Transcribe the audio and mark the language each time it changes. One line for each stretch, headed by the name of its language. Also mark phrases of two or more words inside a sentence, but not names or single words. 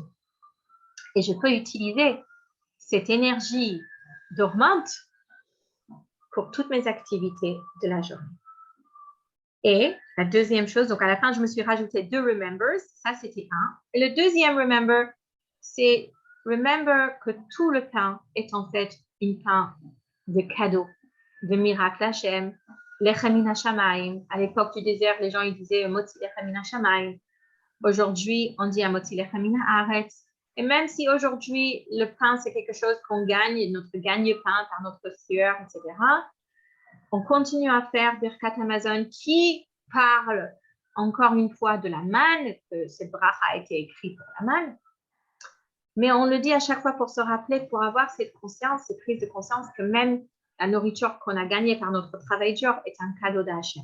French: Et je peux utiliser cette énergie dormante pour toutes mes activités de la journée. Et la deuxième chose, donc à la fin, je me suis rajouté 2 remembers. Ça, c'était un. Et le deuxième remember, c'est remember que tout le pain est en fait une pain de cadeau, de miracle Hachem.
Hebrew: לחם מן השמים.
French: À l'époque du désert, les gens ils disaient
Hebrew: מוציא לחם מן השמים.
French: Aujourd'hui, on dit
Hebrew: מוציא לחם מן הארץ.
French: Et même si aujourd'hui, le pain, c'est quelque chose qu'on gagne, notre gagne-pain par notre sueur, etc., on continue à faire
Hebrew: ברכת המזון
French: qui parle encore une fois de la manne, que cette bracha a été écrite pour la manne. Mais on le dit à chaque fois pour se rappeler, pour avoir cette conscience, cette prise de conscience que même la nourriture qu'on a gagnée par notre travail dur est un cadeau d'Hachem.